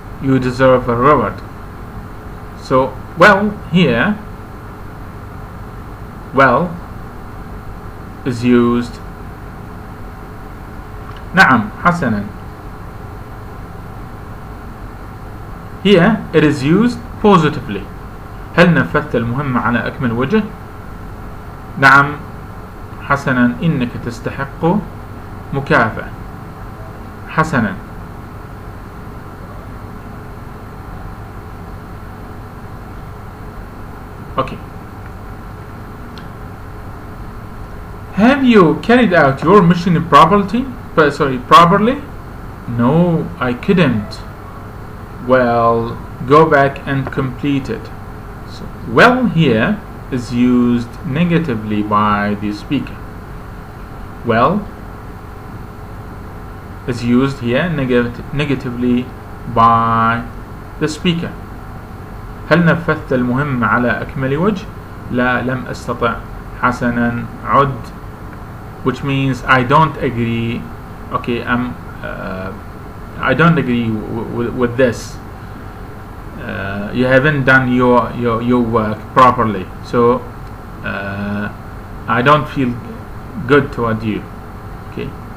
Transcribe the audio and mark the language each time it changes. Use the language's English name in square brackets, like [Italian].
[English] You deserve a reward. So well here, well is used. [Arabic] نعم حسنا. [English] Here it is used positively. [Arabic] هل نفذت المهمة على أكمل وجه؟ نعم حسنا إنك تستحق مكافأة. حسنا. [English] Okay. Have you carried out your mission properly? Properly? No, I couldn't. Well, go back and complete it. So, well here is used negatively by the speaker. Well is used here negatively by the speaker. [Arabic] هل نفذت المهمة على أكمل وجه؟ لا لم أستطع. حسنا عد, [English] which means I don't agree. Okay, I don't agree with this. You haven't done your work properly, so I don't feel good toward you. Okay.